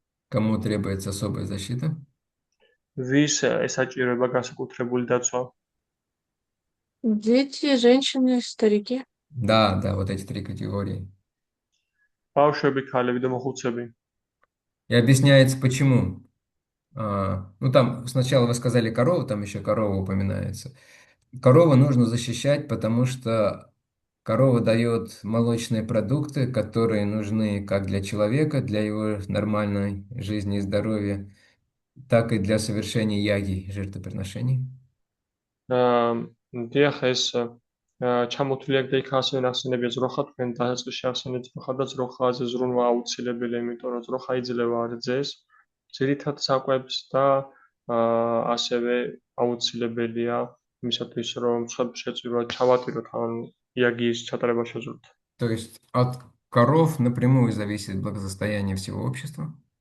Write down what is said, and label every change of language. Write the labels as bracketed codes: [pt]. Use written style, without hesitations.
[ru] Кому требуется особая защита? [ka] ვის ესაჭიროება განსაკუთრებული დაცვა? [ru] Дети, женщины, старики. Да, вот эти 3 категории. [ka] ბავშვები, ქალები და მოხუცები. [ru] И объясняется, почему. Ну, там сначала вы сказали корову, там еще корова упоминается. Корову нужно защищать, потому что корова дает молочные продукты, которые нужны как для человека, для его нормальной жизни и здоровья, так и для совершения яги, жертвоприношений. [ka] დიახ, ეს ჩამოთვლილი აქ და იქ ასევე ნახსენებია ძროხა, თქვენ დასაწყისში ახსენეთ ძროხა და ძროხაზე ზრუნვა აუცილებელია, იმიტომ რომ ძროხა იძლევა რძეს, ძირითად საკვებს და ასევე აუცილებელია იმისათვის, რომ ცხელ შეწირვა ჩავატიროთ ან იაგის ჩატარება შეძლოთ. [ru] То есть от коров напрямую зависит благосостояние всего общества.